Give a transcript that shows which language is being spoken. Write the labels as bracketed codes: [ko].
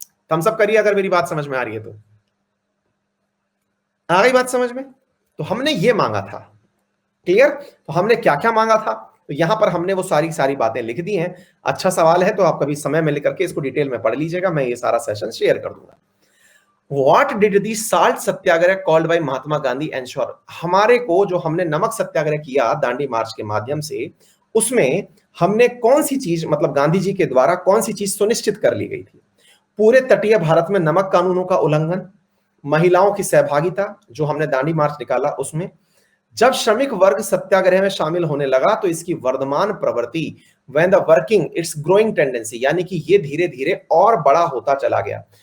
[hi] Thums up करिए अगर मेरी बात समझ में आ रही है तो। आ गई बात समझ में? तो हमने ये मांगा था, क्लियर। तो हमने क्या क्या मांगा था, तो यहां पर हमने वो सारी बातें लिख दी हैं। अच्छा सवाल है तो आप कभी समय में लेकर के इसको डिटेल में पढ़ लीजिएगा, मैं ये सारा सेशन शेयर कर दूंगा। [en] What did the salt satyagraha called by Mahatma Gandhi ensure? [hi] हमारे को जो हमने नमक सत्याग्रह किया दांडी मार्च के माध्यम से, उसमें हमने कौन सी चीज, मतलब गांधी जी के द्वारा कौन सी चीज सुनिश्चित कर ली गई थी? पूरे तटीय भारत में नमक कानूनों का उल्लंघन, महिलाओं की सहभागिता जो हमने दांडी मार्च निकाला उसमें, जब श्रमिक वर्ग सत्याग्रह में शामिल होने लगा तो इसकी वर्धमान प्रवृत्ति, [en] when the working it's growing tendency, [hi] यानी कि ये धीरे धीरे और बड़ा होता चला गया।